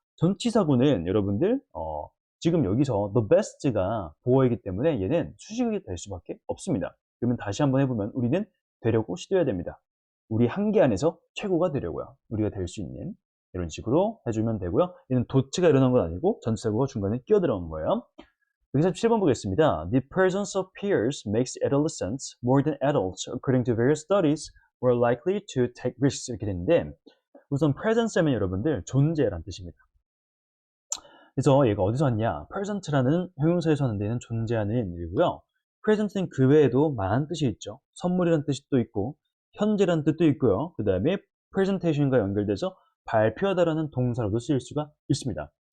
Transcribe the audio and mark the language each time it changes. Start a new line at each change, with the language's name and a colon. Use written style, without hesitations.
Korean: 전치사구는 여러분들 지금 여기서 the best가 보어이기 때문에 얘는 수식이 될 수밖에 없습니다. 그러면 다시 한번 해보면 우리는 되려고 시도해야 됩니다. 우리 한계 안에서 최고가 되려고요. 우리가 될 수 있는 이런 식으로 해주면 되고요. 얘는 도치가 일어난 건 아니고 전치사구가 중간에 끼어 들어온 거예요. 147번 보겠습니다.
English: The presence of peers makes adolescents more than adults, according to various studies, more likely to take risks.
Korean: 이렇게 되는데 우선 presence 하면 여러분들 존재란 뜻입니다. 그래서 얘가 어디서 왔냐? present라는 형용사에서 하는 데는 존재하는 일이고요. present는 그 외에도 많은 뜻이 있죠. 선물이라는 뜻이 또 있고 현재라는 뜻도 있고요. 그 다음에 presentation과 연결돼서 발표하다라는 동사로도 쓰일 수가 있습니다.